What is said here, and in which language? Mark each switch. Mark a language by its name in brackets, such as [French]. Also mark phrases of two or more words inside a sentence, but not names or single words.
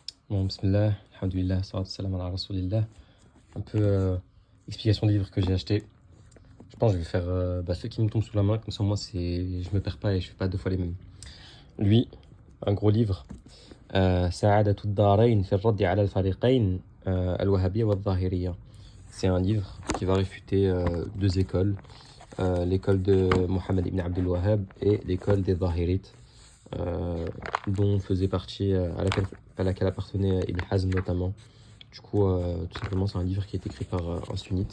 [Arabic] Bon, بسم الله، الحمد لله، الصلاة السلام على رسول الله. [French] Un peu explication des livres que j'ai achetés. Je pense que je vais faire ceux qui me tombent sous la main, comme ça moi je me perds pas et je fais pas deux fois les mêmes. Lui, un gros livre. [Arabic] سعادة الدارين في الرد على الفرقتين الوهابية والظاهرية. [French] C'est un livre qui va réfuter deux écoles, l'école de Mohammed ibn Abdul Wahhab et l'école des Zahirites, dont faisait partie, à laquelle appartenait Ibn Hazm notamment. Du coup, tout simplement, c'est un livre qui est écrit par un sunnite.